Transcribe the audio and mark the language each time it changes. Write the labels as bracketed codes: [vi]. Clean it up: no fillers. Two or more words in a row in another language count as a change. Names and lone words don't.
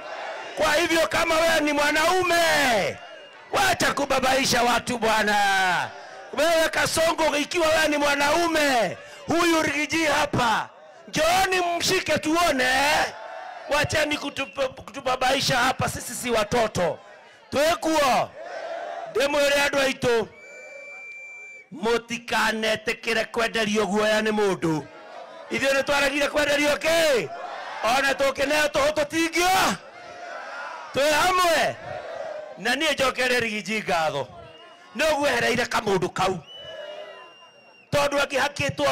[sw] Kwa hivyo kama wewe ni mwanaume wacha kubabaisha watu bwana. Wewe Kasongo ikiwa wewe ni mwanaume huyu rigiji hapa njooni mshike tuone. Wachani kutubabaisha hapa, sisi si watoto. [ki] Twekuo ndemwire andũ aitũ mũtikanetekere kwenderio guoya nĩ mũndũ. Ithuĩ nĩ twaragire kwenderio kĩ? Ona tũkĩneo tũtingĩo twĩ hamwe na niĩ njokere rigiji ngatho nĩ ũgwehereire kamũndũ kau tondũ akĩhakĩtwo